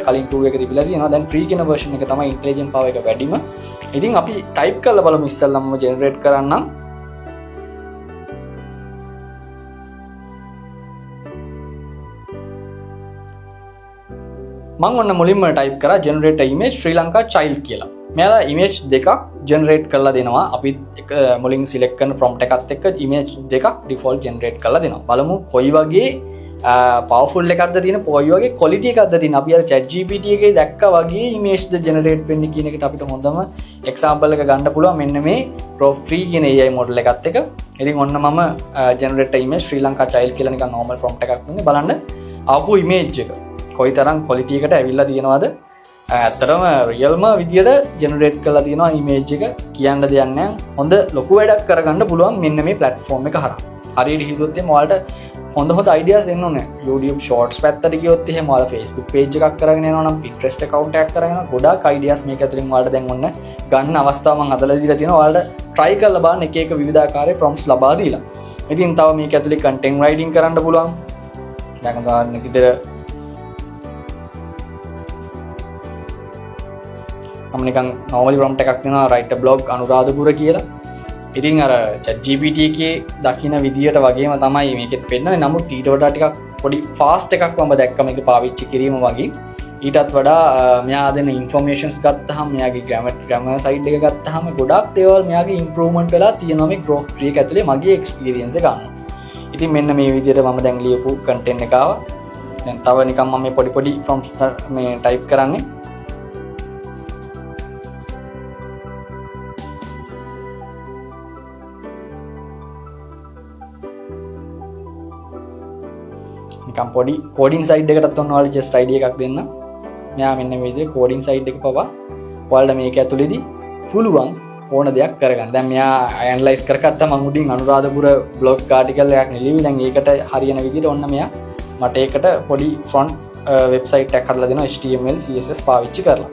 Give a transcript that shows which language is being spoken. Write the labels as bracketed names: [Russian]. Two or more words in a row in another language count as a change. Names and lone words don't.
[Sinhala] කලින් 2 එක තිබිලා තියෙනවා. දැන් 3 කියන version එක තමයි [English] intelligent power [Sinhala] එක වැඩිම. ඉතින් අපි type කරලා බලමු ඉස්සෙල්ලාම generate කරන්නම්. මම ඔන්න මුලින්ම type කරා [English] generate image Sri Lanka child [Sinhala] කියලා. මෙයාලා image දෙකක් generate කරලා දෙනවා. අපි මුලින් select කරන prompt එකත් එක්ක image දෙකක් [English] default generate [Sinhala] කරලා දෙනවා. බලමු කොයි වගේ powerful එකක්ද තියෙන, කොයි වගේ quality එකක්ද තියෙන. අපි අර ChatGPT එකේ දැක්කා වගේ image ද generate වෙන්නේ කියන එකට අපිට හොඳම example එක ගන්න පුළුවන් මෙන්න මේ Grok 3 කියන [English] AI model [Sinhala] එකත් එක්ක. ඉතින් ඔන්න මම [English] generate image Sri Lanka child [Sinhala] කියලා නිකන් [English] normal prompt [Sinhala] එකක් දුන්නේ. බලන්න ආපු image එක කොයි තරම් quality එකට ඇවිල්ලා තියෙනවද. ඇත්තටම රියල්ම විදියට ජෙනරේට් කරලා තියෙනවා image එක. කියන්න දෙයක් නැහැ. හොඳ ලොකු වැඩක් කරගන්න පුළුවන් මෙන්න මේ platform එක හරහා. හරියට හිතුවොත් එimhe ඔයාලට හොඳ ideas එන්න ඕනේ. YouTube shorts පැත්තට ගියොත් එහෙම ඔයාලා Facebook page එකක් කරගෙන යනවා නම්, Pinterest account එකක් කරගෙන යනවා. ගොඩාක් ideas මේක ඇතුලින් ඔයාලට දැන් ඔන්න ගන්න අවස්ථාව මම හදලා දීලා තියෙනවා. ඔයාලට try කරලා බලන්න එක එක විවිධාකාරයේ prompts ලබා දීලා. ඉතින් තව මේක ඇතුලේ [English] content writing [Sinhala] කරන්න පුළුවන්. දැන් උදාහරණයක් විදිහට මම නිකන් [English] normally prompt [Sinhala] එකක් දෙනවා [English] write a blog [Sinhala] අනුරාධපුර කියලා. ඉතින් අර ChatGPT එකේ දකින්න විදියට වගේම තමයි මේකෙත් පෙන්නන්නේ. නමුත් ඊට වඩා ටිකක් පොඩි fast එකක් මම දැක්ක මේක පාවිච්චි කිරීම වගේ. ඊටත් වඩා මෙයා දෙන informations ගත්තාම, මෙයාගේ [English] grammar side [Sinhala] එක ගත්තාම ගොඩාක් දේවල් මෙයාගේ improvement වෙලා තියෙනවා මේ Grok 3 එක ඇතුලේ මගේ experience එක ගන්න. ඉතින් මෙන්න මේ විදියට මම දැන් ලියපු content එක ආවා. දැන් තව නිකන් මම මේ පොඩි prompts මේ type කරන්නේ. නිකන් පොඩි [English] coding side [Sinhala] එකටත් ඔන්න ඔයාලා [English] just idea [Sinhala] එකක් දෙන්න. මෙයා මෙන්න මේ විදිහට [English] coding side [Sinhala] එක පවා ඔයාලට මේක ඇතුලේදී පුළුවන් ඕන දෙයක් කරගන්න. දැන් මෙයා analyze කරගත්තා මම උඩින් අනුරාධපුර [English] blog article [Sinhala] එකක් නෙලිවි. දැන් ඒකට හරියන විදිහට ඔන්න මෙයා මට ඒකට පොඩි [English] front website [Sinhala] එකක් හදලා දෙනවා HTML CSS පාවිච්චි කරලා.